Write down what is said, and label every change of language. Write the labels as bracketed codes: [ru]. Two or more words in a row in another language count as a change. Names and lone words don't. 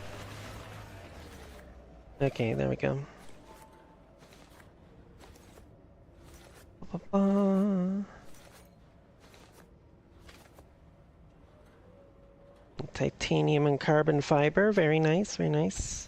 [en] Okay, there we go. Ba-ba-ba. Titanium and carbon fiber, very nice, very nice.